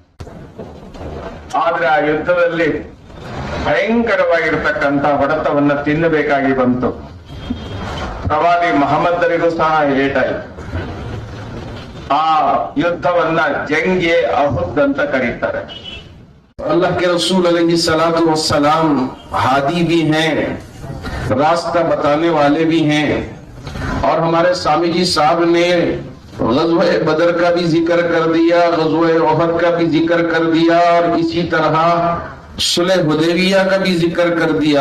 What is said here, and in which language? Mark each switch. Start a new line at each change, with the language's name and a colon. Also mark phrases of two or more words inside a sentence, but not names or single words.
Kannada: ಆದ್ರೆ ಆ ಯುದ್ಧದಲ್ಲಿ ಭಯಂಕರವಾಗಿರ್ತಕ್ಕಂಥ ಹೊಡೆತವನ್ನ ತಿನ್ನಬೇಕಾಗಿ ಬಂತು. ಪ್ರವಾದಿ ಮಹಮ್ಮದರಿಗೂ ಸಹ ಏಟಾಯಿತು. ಆ ಯುದ್ಧವನ್ನ ಜಂಗೆ ಅಹುದ್ ಅಂತ ಕರೀತಾರೆ.
Hindi: अल्लाह के रसूल
Arabic: عليه الصلاة والسلام
Hindi: हादी भी हैं, रास्ता बताने वाले भी हैं। और हमारे स्वामी जी साहब ने ग़ज़वा बदर का भी जिक्र कर दिया, ग़ज़वा उहद का भी जिक्र कर दिया, और इसी तरह सुलह हुदैबिया का भी जिक्र कर दिया।